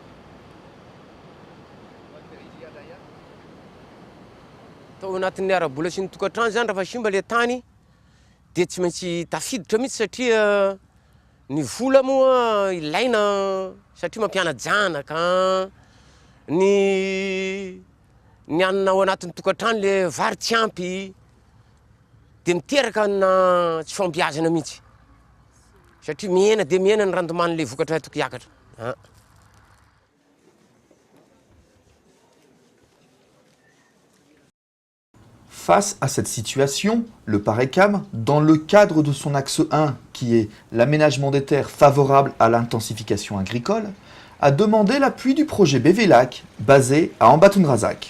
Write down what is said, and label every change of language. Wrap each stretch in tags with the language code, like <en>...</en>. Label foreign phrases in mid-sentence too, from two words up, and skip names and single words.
<mg>Tao anatin'ny ara-bola sy ny tokantrano zany raha fa simba le tany dia tsy maintsy tafiditra mihitsy satria ny vola moa ilaina satria mampiana janaka, ny anona ao anatin'ny tokantrano le vary tsy ampy dia miteraka na tsy fambiazana mihitsy satria mihena dia mihena ny randoman'le vokatra tokony hiakatra.</mg> <fr>Face à cette situation, le PARECAM, dans le cadre de son axe 1, qui est l'aménagement des terres favorable à l'intensification agricole, a demandé l'appui du projet BVLAC, basé à Ambatondrazak.</fr>